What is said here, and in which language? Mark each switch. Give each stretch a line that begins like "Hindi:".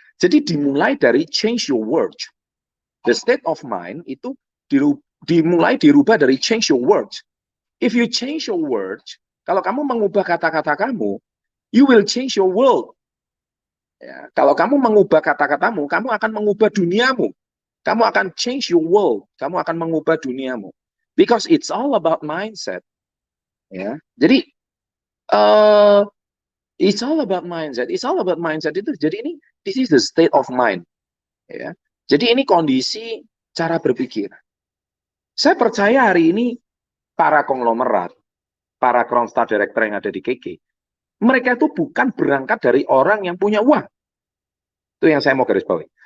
Indonesian: Jadi dimulai dari
English: change your words. The state of mind
Indonesian: itu dimulai dirubah dari
English: change your words. If you change your words,
Indonesian: kalau kamu mengubah kata-kata kamu,
English: you will change your world.
Indonesian: Ya, kalau kamu mengubah kata-katamu, kamu akan mengubah duniamu. Kamu akan
English: change your world.
Indonesian: Kamu akan mengubah duniamu.
English: Because it's all about mindset. Ya, jadi uh, it's all about mindset. It's all about mindset itu.
Indonesian: Jadi ini
English: this is the state of mind.
Indonesian: Ya, jadi ini kondisi cara berpikir. Saya percaya hari ini para konglomerat, para Kronstar Director yang ada di KK, mereka itu bukan berangkat dari orang yang punya uang. Itu yang saya mau garis bawahi.